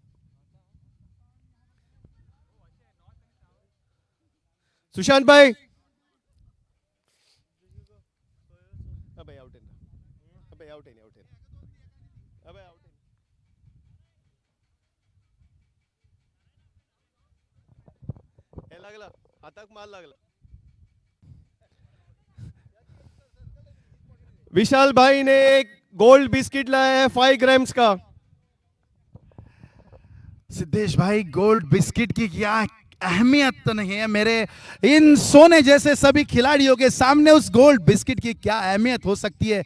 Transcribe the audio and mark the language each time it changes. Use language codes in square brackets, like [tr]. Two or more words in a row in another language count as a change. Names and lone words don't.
[hi] सुशांत भाई, अबे आउट है ना, अबे आउट है, आउट है, अबे आउट है, [kok] लागला हाताक माल लागला। [hi] विशाल भाई ने एक [en] gold biscuit [hi] लाया है 5 ग्राम्स का। सिद्धेश भाई, [en] gold biscuit [hi] की क्या अहमियत तो नहीं है, मेरे इन सोने जैसे सभी खिलाड़ियों के सामने उस [en] gold biscuit [hi] की क्या अहमियत हो सकती है।